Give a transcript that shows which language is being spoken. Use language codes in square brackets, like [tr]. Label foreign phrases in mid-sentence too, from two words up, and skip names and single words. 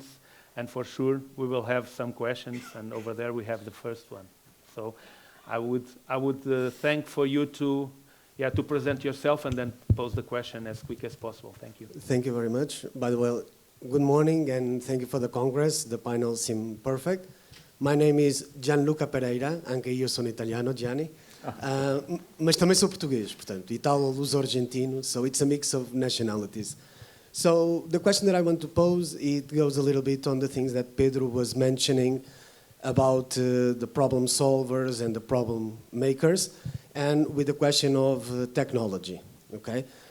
[en] And for sure, we will have some questions, and over there we have the first one. So I would thank for you to present yourself and then pose the question as quick as possible. Thank you. Thank you very much. By the way, good morning and thank you for the Congress. The panel seemed perfect. My name is Gianluca Pereira, [it] anche io sono italiano, [en] Gianni. [pt] Mas também sou português, portanto, italo-luso-argentino, [en] so it's a mix of nationalities. So the question that I want to pose, it goes a little bit on the things that Pedro was mentioning about the problem solvers and the problem makers, and with the question of technology, okay?